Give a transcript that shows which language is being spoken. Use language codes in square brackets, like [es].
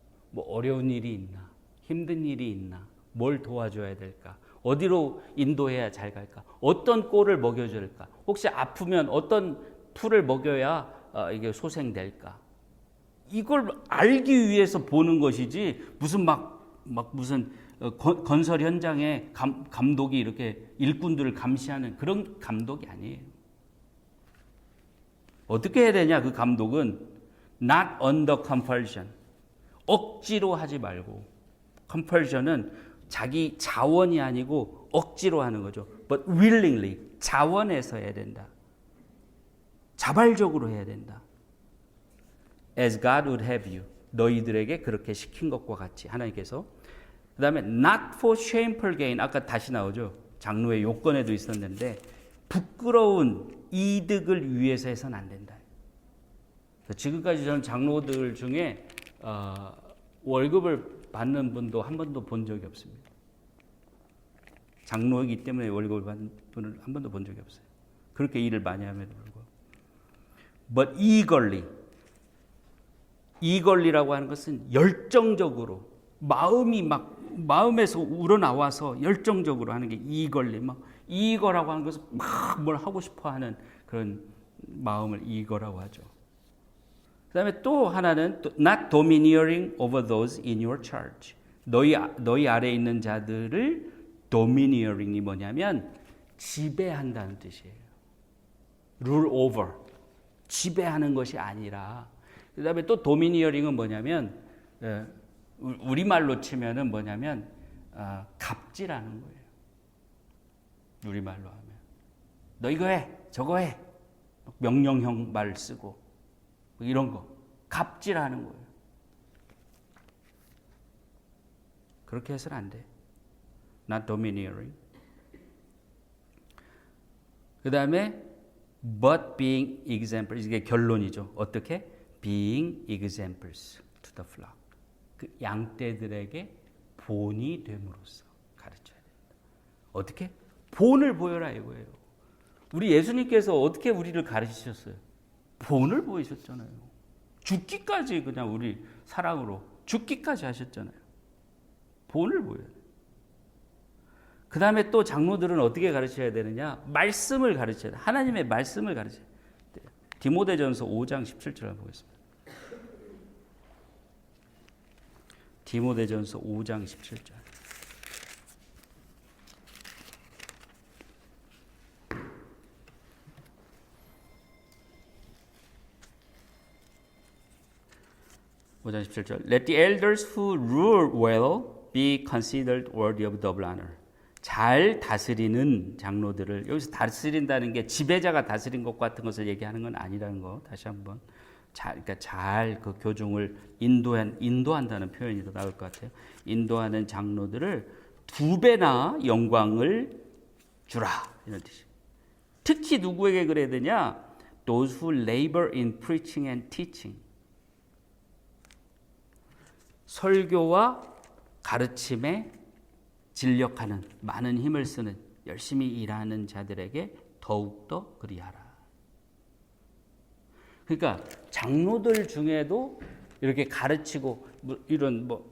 [ko] 뭐 어려운 일이 있나, 힘든 일이 있나, 뭘 도와줘야 될까, 어디로 인도해야 잘 갈까, 어떤 꼴을 먹여줘야 될까, 혹시 아프면 어떤 풀을 먹여야 이게 소생될까. 이걸 알기 위해서 보는 것이지 무슨 무슨 건설 현장에 감독이 이렇게 일꾼들을 감시하는 그런 감독이 아니에요. 어떻게 해야 되냐? 그 감독은 [en] not under compulsion. [ko] 억지로 하지 말고 compulsion은 자기 자원이 아니고 억지로 하는 거죠. [en] But willingly [ko] 자원해서 해야 된다. 자발적으로 해야 된다. [en] As God would have you. [ko] 너희들에게 그렇게 시킨 것과 같이 하나님께서. 그 다음에 [en] not for shameful gain. [ko] 아까 다시 나오죠. 장로의 요건에도 있었는데 부끄러운 이득을 위해서 해서는 안 된다. 지금까지 저는 장로들 중에 월급을 받는 분도 한 번도 본 적이 없습니다. 장로이기 때문에 월급을 받는 분을 한 번도 본 적이 없어요. 그렇게 일을 많이 함에도 불구하고. But eagerly라고 하는 것은 열정적으로 마음에서 우러나와서 열정적으로 하는 게 eagerly. eager라고 하는 것은 막 뭘 하고 싶어하는 그런 마음을 eager라고 하죠. 그다음에 또 하나는 [en] not domineering over those in your charge. [ko] 너희 아래에 있는 자들을 domineering이 뭐냐면 지배한다는 뜻이에요. [en] rule over. [ko] 지배하는 것이 아니라. 그다음에 또 domineering은 뭐냐면 우리말로 치면은 뭐냐면 갑질하는 거예요. 우리말로 하면 너 이거 해, 저거 해. 명령형 말 쓰고 이런 거 갑질하는 거예요. 그렇게 해서는 안 돼. [en] Not domineering. [ko] 그 다음에 [en] but being examples. [ko] 이게 결론이죠. 어떻게? [en] Being examples to the flock. [ko] 그 양떼들에게 본이 됨으로써 가르쳐야 된다. 어떻게? 본을 보여라 이거예요. 우리 예수님께서 어떻게 우리를 가르치셨어요? 본을 보이셨잖아요. 죽기까지 그냥 우리 사랑으로 죽기까지 하셨잖아요. 본을 보여야 돼요. 그 다음에 또 장로들은 어떻게 가르쳐야 되느냐? 말씀을 가르쳐야 돼요. 하나님의 말씀을 가르쳐야 돼요. 디모데전서 5장 17절을 보겠습니다. 디모데전서 5장 17절. [en] Let the elders who rule well be considered worthy of double honor. [ko] 잘 다스리는 장로들을, 여기서 다스린다는 게 지배자가 다스린 것 같은 것을 얘기하는 건 아니라는 거 다시 한번 그러니까 잘 그 교종을 인도한다는 표현이 더 나을 것 같아요. 인도하는 장로들을 2배나 영광을 주라 이런 뜻이에요. 특히 누구에게 그래야 되냐? [en] Those who labor in preaching and teaching. [ko] 설교와 가르침에 진력하는 많은 힘을 쓰는 열심히 일하는 자들에게 더욱더 그리하라. 그러니까 장로들 중에도 이렇게 가르치고 이런